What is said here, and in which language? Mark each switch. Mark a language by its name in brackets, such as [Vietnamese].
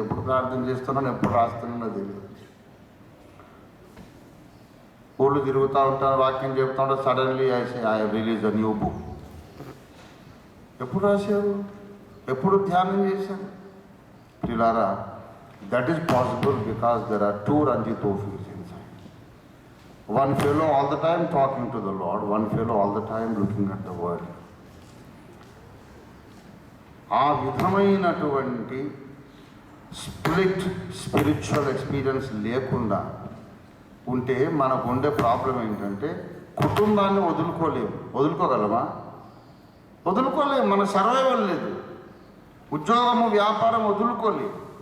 [Telugu] ఎప్పుడు ప్రార్థన చేస్తున్నాను, ఎప్పుడు రాస్తున్నానో తెలియదు. ఊళ్ళు తిరుగుతూ ఉంటాను, వాక్యం చెప్తూ ఉంటాను, [English] Suddenly I release a new book. [Telugu] ఎప్పుడు రాశారు, ఎప్పుడు ధ్యానం చేశారు? పిల్లారా, [English] That is possible because there are two Ranjit Tofis inside. One fellow all the time talking to the Lord, one fellow all the time looking at the world. [Telugu] ఆ విధమైనటువంటి [English] split spiritual experience [Telugu] లేకుండా ఉంటే మనకు ఉండే problem ఏంటంటే కుటుంబాన్ని వదులుకోగలమా? వదులుకోలేము. మన survival లేదు, ఉద్యోగము వ్యాపారం వదులుకోలేము.